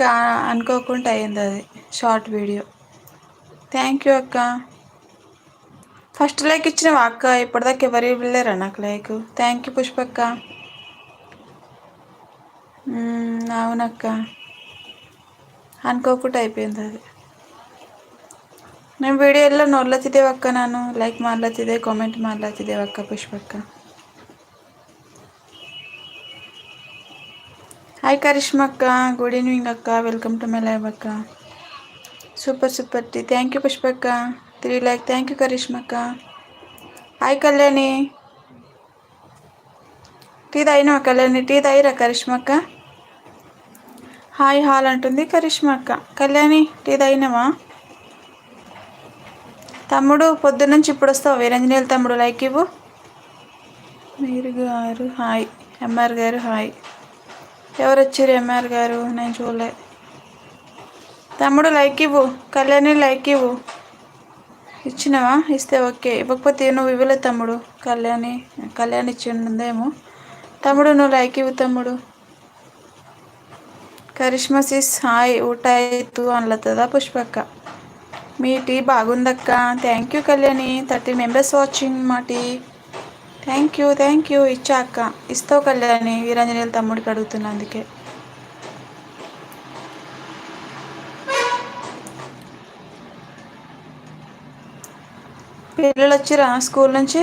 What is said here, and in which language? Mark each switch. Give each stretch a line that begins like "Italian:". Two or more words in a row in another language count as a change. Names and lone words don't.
Telugu: అనుకోకుండా అయింది అది షార్ట్ వీడియో.
English: thank you
Telugu: అక్క. ఫస్ట్ లైక్ ఇచ్చినావా అక్క? ఇప్పటిదాకా ఎవరు ఇవ్వలేరా నాకు లైక్?
English: thank you
Telugu: పుష్పక్క. అవునక్క, ಅನ್ಕೋಬಿಟ್ಟು అయిపోయింది అది.
Kannada: ನಿಮ್ಮ ವಿಡಿಯೋ ಎಲ್ಲ ನೋಡ್ಲತ್ತಿದ್ದೇವಕ್ಕ. ನಾನು ಲೈಕ್ ಮಾಡ್ಲತ್ತಿದ್ದೆ, ಕಾಮೆಂಟ್ ಮಾಡ್ಲತ್ತಿದ್ದೇವಕ್ಕ ಪುಷ್ಪಕ್ಕ.
English: ಹಾಯ್ ಕರಿಷ್ಮಕ್ಕ, good evening ಅಕ್ಕ. welcome to my live ಅಕ್ಕ. super super tea. thank you ಪುಷ್ಪಕ್ಕ. 3 ಲೈಕ್. thank you ಕರಿಷ್ಮಕ್ಕ. ಹಾಯ್ ಕಲ್ಯಾಣಿ.
Telugu: టీ తాగినావా కళ్యాణి? టీ తాగిరా కరిష్మక్క? హాయ్ హాల్ అంటుంది కరిష్మక్క. కళ్యాణి టీ తాగినావా? తమ్ముడు పొద్దున్నుంచి ఇప్పుడు వస్తావు. వీరంజనేయులు తమ్ముడు లైక్ ఇవ్వు. మీరు గారు హాయ్. ఎంఆర్ గారు హాయ్. ఎవరు వచ్చారు ఎంఆర్ గారు? నేను చూడలే. తమ్ముడు లైక్ ఇవ్వు. కళ్యాణి లైక్ ఇవ్వు. ఇచ్చినావా? ఇస్తే ఓకే, ఇవ్వకపోతే నువ్వు ఇవ్వలేదు తమ్ముడు. కళ్యాణి ఇచ్చిందేమో. తమ్ముడు నువ్వు లైక్ ఇవ్వు తమ్ముడు.
English: కరిష్మా sis hi.
Kannada: ಊಟ ಆಯಿತು ಅನ್ಲತ್ತದ పుష్పక్క.
Telugu: మీ టీ బాగుందక్క.
English: thank you
Telugu: కళ్యాణి.
English: 30 members watching మా టీ. thank you.
Telugu: ఇచ్చా అక్క. ఇస్తావు కళ్యాణి? వీరాంజనేయులు తమ్ముడికి అడుగుతున్నా అందుకే. పిల్లలు వచ్చిరా స్కూల్ నుంచి?